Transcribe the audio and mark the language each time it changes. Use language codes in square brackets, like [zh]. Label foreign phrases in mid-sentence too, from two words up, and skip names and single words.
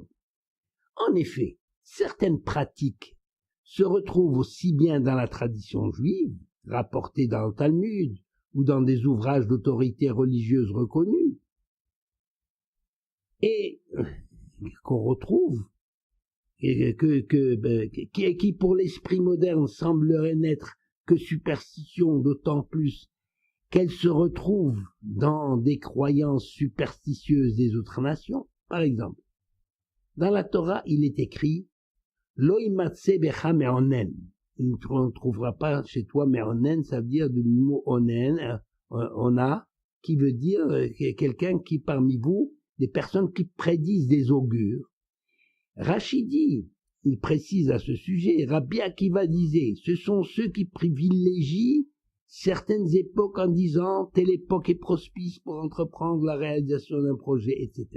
[fr] En effet, certaines pratiques se retrouvent aussi bien dans la tradition juive, rapportée dans le Talmud, ou dans des ouvrages d'autorité religieuse reconnus, et qu'on retrouve, qui pour l'esprit moderne semblerait n'être que superstition, d'autant plus qu'elle se retrouve dans des croyances superstitieuses des autres nations. Par exemple, dans la Torah, il est écrit [he] לא ימצא בך מעונן. [fr] On ne trouvera pas chez toi me'onen, ça veut dire du mot onen, ona, qui veut dire quelqu'un qui parmi vous, des personnes qui prédisent des augures. Rachidi, il précise à ce sujet, Rabbi Akiva disait, ce sont ceux qui privilégient certaines époques en disant telle époque est propice pour entreprendre la réalisation d'un projet, etc.